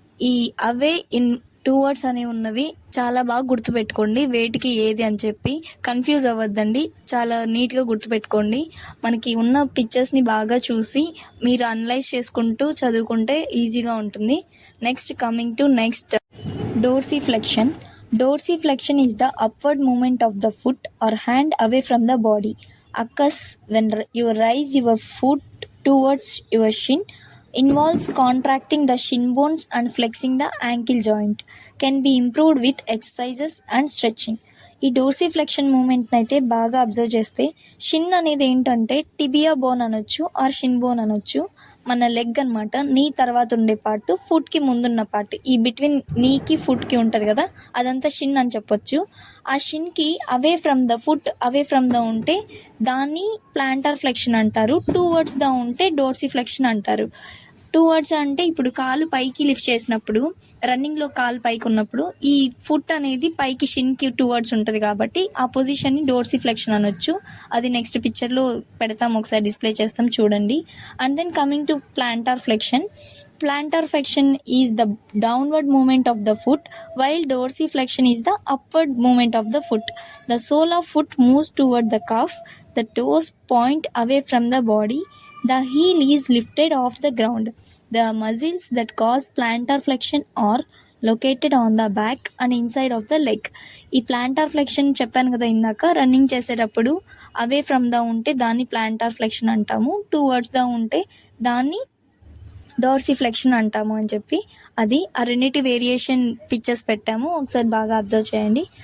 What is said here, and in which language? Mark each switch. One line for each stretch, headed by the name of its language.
Telugu: ఈ అవే, in, towards అనేవి ఉన్నవి చాలా బాగా గుర్తుపెట్టుకోండి, వేటికి ఏది అని చెప్పి కన్ఫ్యూజ్ అవ్వద్దండి, చాలా నీట్గా గుర్తుపెట్టుకోండి. మనకి ఉన్న పిక్చర్స్ని బాగా చూసి మీరు అనలైజ్ చేసుకుంటూ చదువుకుంటే ఈజీగా ఉంటుంది.
English: Next, coming to next, dorsiflexion. Dorsiflexion is the upward movement of the foot or hand away from the body. Occurs when you raise your foot towards your shin. Involves contracting the shin bones and flexing the ankle joint. Can be improved with exercises and stretching.
Telugu: ఈ డోర్సిఫ్లెక్షన్ moment అయితే బాగా observe చేస్తే, Shin అనేది ఏంటంటే tibia bone అనొచ్చు are Shin bone అనొచ్చు. మన leg అనమాట, నీ తర్వాత ఉండే పార్ట్, ఫుట్కి ముందున్న పార్ట్, ఈ బిట్వీన్ నీకి ఫుట్కి ఉంటుంది కదా, అదంతా షిన్ అని చెప్పొచ్చు. ఆ షిన్కి
English: away from the foot,
Telugu: away from the ఉంటే దాన్ని ప్లాంటార్ ఫ్లెక్షన్ అంటారు. టువర్డ్స్ ద ఉంటే డోర్సిఫ్లెక్షన్ అంటారు. టువర్డ్స్ అంటే ఇప్పుడు కాలు పైకి లిఫ్ట్ చేసినప్పుడు, రన్నింగ్లో కాలు పైకి ఉన్నప్పుడు ఈ ఫుట్ అనేది పైకి షిన్కి టువర్డ్స్ ఉంటుంది కాబట్టి ఆ పొజిషన్ని డోర్సిఫ్లెక్షన్ అనొచ్చు. అది నెక్స్ట్ పిక్చర్లో పెడతాం, ఒకసారి డిస్ప్లే చేస్తాం చూడండి.
English: And then coming to plantar flexion. Plantar flexion is the downward movement of the foot, while dorsiflexion is the upward movement of the foot. The sole of foot moves toward the calf. The toes point away from the body. The heel is lifted off the ground. The muscles that cause plantar flexion are located on the back and inside of the leg.
Telugu: ఈ planter flexion చెప్పాను కదా ఇందాక, running చేసేటప్పుడు away from the ఉంటే దాన్ని planter flexion అంటాము, towards the ఉంటే దాన్ని డార్సిఫ్లెక్షన్ అంటాము అని చెప్పి. అది ఆ రెండింటి వేరియేషన్ పిక్చర్స్ పెట్టాము, ఒకసారి బాగా అబ్జర్వ్ చేయండి.